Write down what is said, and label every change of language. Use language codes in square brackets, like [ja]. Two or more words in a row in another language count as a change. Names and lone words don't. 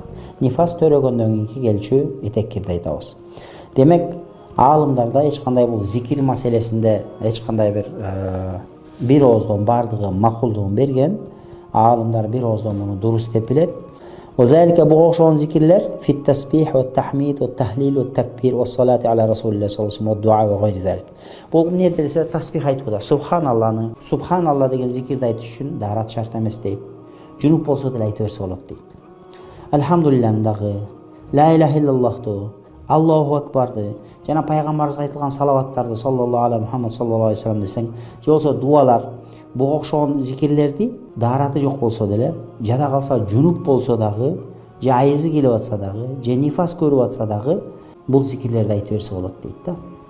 [ky] Нифас төрөгөндөн кийин келчү этеккирди айтабыз. Демек, аалымдарда эч кандай бул зикир маселесинде эч кандай бир ооздон бардыгы макулдугун берген. Аалымдар бир ооздон муну дурус деп билет. [ar] وذلك [ky] буга окшогон зикирлер [ar] في التسبيح والتحميد والتهليل والتكبير والصلاة على رسول الله صلى الله عليه وسلم والدعاء وغير ذلك. [ky] Бул эмне десе тасбих айтууда. Субханалла деген зикирди айтыш үчүн дарат шарт эмес дейт. Жунуп болсо деле айта берсе болот дейт. Алхамдулиллах дагы, [ar] لا إله إلا الله, الله أكبر, [ky] жана пайгамбарыбызга айтылган салаваттарды [ar] صلى الله عليه محمد صلى الله عليه وسلم [ky] десең, же болсо дуалар, буга окшогон зикирлерди дараты жок болсо деле, жада калса жунуп болсо дагы, же айызы келип атса дагы, же нифас көрүп атса дагы, бул зикирлерди айта берсе болот дейт да.